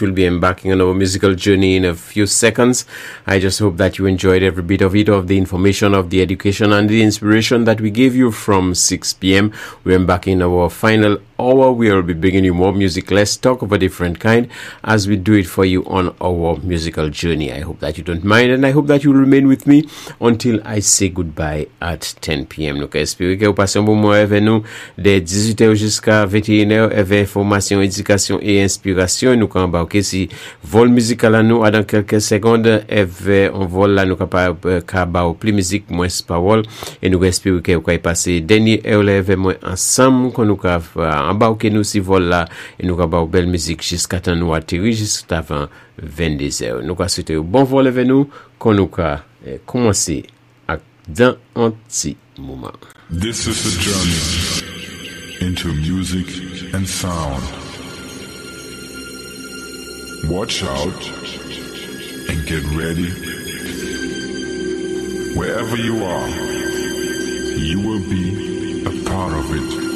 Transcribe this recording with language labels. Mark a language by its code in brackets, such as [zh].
[en] We'll be embarking on our musical journey in a few seconds. I just hope that you enjoyed every bit of it, of the information, of the education and the inspiration that we gave you from 6 p.m. We're embarking on our final hour. We'll be bringing you more music, less talk of a different kind, as we do it for you on our musical journey. I hope that you don't mind, and I hope that you'll remain with me until I say goodbye at 10 p.m. [fr] Donc, espérons que vous passez un bon moment avec nous. Des 18h jusqu'à 21h, avec information, éducation et inspiration. Et nous embarquons si vol musical à nous, à dans quelques secondes, avec un vol là, nous capables plus musique, moins parole. Et nous espérons que vous allez passer dernier heure là, avec moi ensemble, qu'on nous embarquons nous si vol là, et nous capables belle musique jusqu'à temps nous atterrir juste avant 22h. Nous souhaitons un bon vol avec nous, qu'on nous commencer à dans un petit moment. [en] This is a journey into music and sound. Watch out and get ready. Wherever you are, you will be a part of it.